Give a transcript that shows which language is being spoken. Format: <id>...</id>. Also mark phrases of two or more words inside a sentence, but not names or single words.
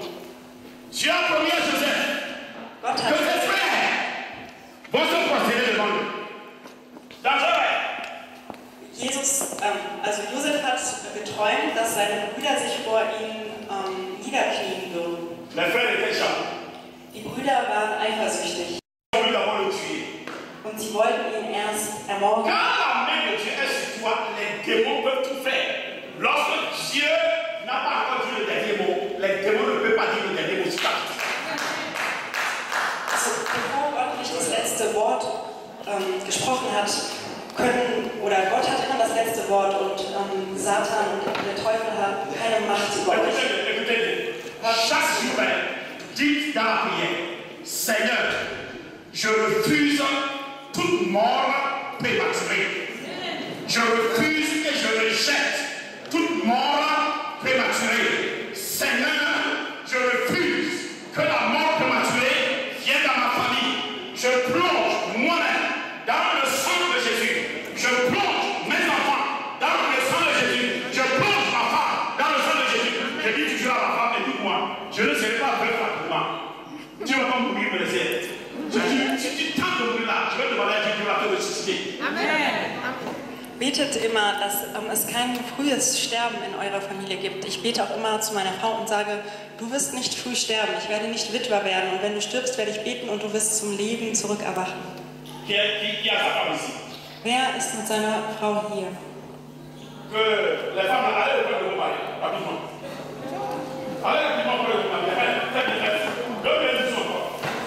<fr>Dieu a promis à Joseph</fr> <de>Gott</de> <fr>que</fr> <de>hat</de> <fr>ses frères vont se prosterner devant lui. Dans Joël,</fr> <de>Josef hat geträumt, dass seine Brüder sich vor ihm niederknien würden.</de> <fr>les frères étaient jaloux.</fr> <de>Die Brüder waren eifersüchtig</de> <fr>Ils ont voulu d'abord le tuer.</fr> <de>und sie wollten ihn erst</de> <fr>Quand</fr> <de>ermorden.</de> <fr>la main de Dieu est sur toi, les démons peuvent tout faire. Lorsque Dieu n'a pas encore dit le dernier mot, les démons ne peuvent pas dire le dernier mot sur ta vie.</fr> <de>Also, bevor Gott nicht das letzte Wort gesprochen hat, Gott hat immer das letzte Wort und Satan und der Teufel haben keine Macht über euch.</de> <fr>Écoutez, chaque jour, dites dans la prière, Seigneur, je refuse toute mort prématurée. Je refuse et je rejette toute mort prématurée. Seigneur, je refuse que la mort prématurée vienne dans ma famille. Je plonge moi-même dans le sang de Jésus. Je plonge mes enfants dans le sang de Jésus. Je plonge ma femme dans le sang de Jésus. Je dis toujours à ma femme, écoute-moi, je ne serai pas veuf rapidement. Tu vas pas mourir, me laisser. Si tu tentes de mourir là, je vais demander à Dieu qui va te ressusciter. Amen.</fr> <de>Betet immer, dass es kein frühes Sterben in eurer Familie gibt. Ich bete auch immer zu meiner Frau und sage, du wirst nicht früh sterben, ich werde nicht Witwer werden und wenn du stirbst, werde ich beten und du wirst zum Leben zurückerwachen. Wer ist mit seiner Frau hier?</de> <fr>Que les femmes allaient auprès de vos maris, rapidement. Allez rapidement auprès de vos maris. Faites des gestes. 2 minutes encore.</fr>